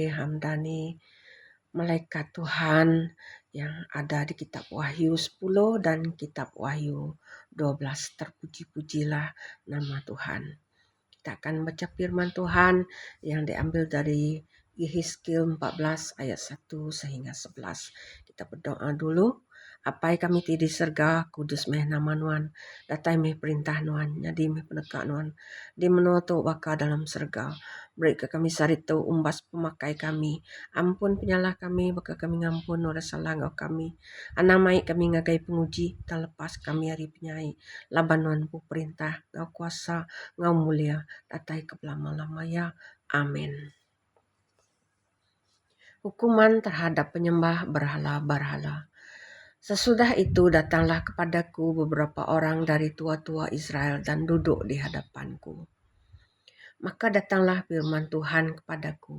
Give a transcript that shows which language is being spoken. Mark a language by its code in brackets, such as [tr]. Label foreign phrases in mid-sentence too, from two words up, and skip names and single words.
[ms] Hamdani, malaikat Tuhan yang ada di kitab Wahyu 10 dan kitab Wahyu 12. Terpuji-pujilah nama Tuhan. Kita akan baca firman Tuhan yang diambil dari Yehezkiel 14 ayat 1 sehingga 11. Kita berdoa dulu. [iba] Apai kami ti di serga kudus meh nama nuan, datai meh perintah nuan, nyadi meh peneka nuan, di menoto waka dalam serga. Beri ke kami sarito umbas pemakai kami, ampun penyalah kami, baka kami ngampun ora salah ngau kami. Anamai kami ngagai penguji, terlepas kami hari penyai, laban nuan pu perintah, ngau kuasa, ngau mulia, datai kebelamah-lama ya. Amin. [ms] Hukuman terhadap penyembah berhala-berhala. Sesudah itu datanglah kepadaku beberapa orang dari tua-tua Israel dan duduk di hadapanku. Maka datanglah firman Tuhan kepadaku.